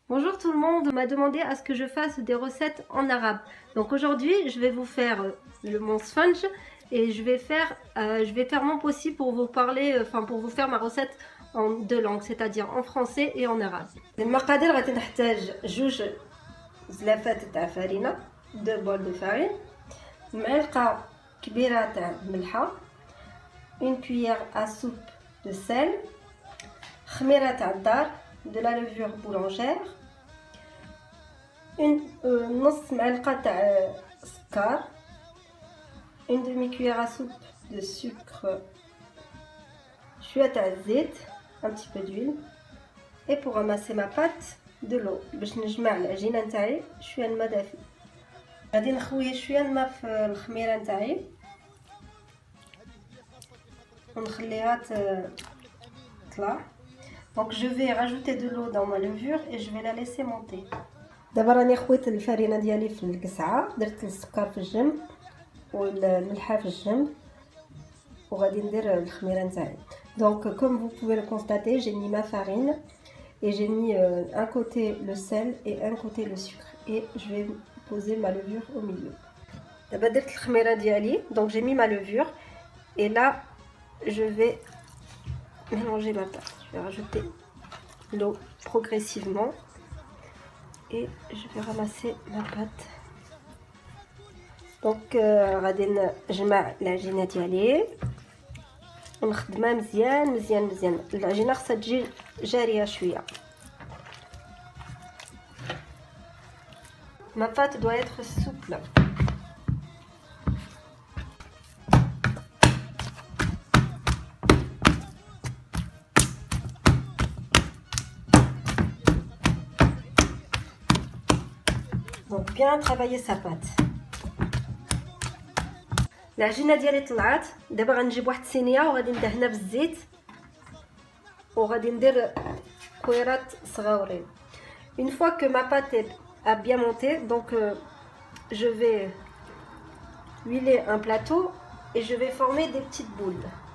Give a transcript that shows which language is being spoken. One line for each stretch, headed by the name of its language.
French: Bonjour tout le monde, on m'a demandé à ce que je fasse des recettes en arabe. Donc aujourd'hui, je vais vous faire mon sponge et je vais faire mon possible pour vous parler, pour vous faire ma recette en deux langues, c'est-à-dire en français et en arabe.
Arabic: المقادير غادي نحتاج جوج زلافات تاع فرينة،
French: دو بول دو فارين،
Arabic: معلقة كبيرة تاع ملحة،
French: une cuillère à soupe de sel،
Arabic: خميرة تاع الدار،
French: de la levure boulangère،
Arabic: نص معلقة تاع سكر،
French: une demi-cuillère à soupe de sucre،
Arabic: شوية تاع زيت،
French: un petit peu d'huile. Et pour ramasser ma pâte, de l'eau
Arabic: باش نجمع العجينة نتاعي شوية الماء دافي. غادي نخوي شوية الماء في الخميرة نتاعي ونخليها تطلع.
French: Donc je vais rajouter de l'eau dans ma levure et je vais la laisser monter.
Arabic: دابا راني خويت الفرينه ديالي في القسعه، درت السكر في الجنب والملحه في الجنب وغادي ندير الخميره نتاعي.
French: Donc comme vous pouvez le constater, j'ai mis ma farine et j'ai mis un côté le sel et un côté le sucre et je vais poser ma levure au milieu.
Arabic: دابا درت الخميره ديالي،
French: donc j'ai mis ma levure et là je vais mélanger ma pâte. Je vais rajouter l'eau progressivement et je vais ramasser ma pâte.
Arabic: Donc غادي نجمع العجينه ديالي ونخدمها مزيان مزيان مزيان. العجينه خصها تجي جاريه شويه.
French: Ma pâte doit être souple. Donc bien travailler sa pâte.
Arabic: العجينه ديالي طلعت، دابا غنجيب واحد الصينيه وغادي ندهنها بالزيت وغادي ندير كويرات صغاورين.
French: Une fois que ma pâte a bien monté, donc je vais huiler un plateau et je vais former des petites boules.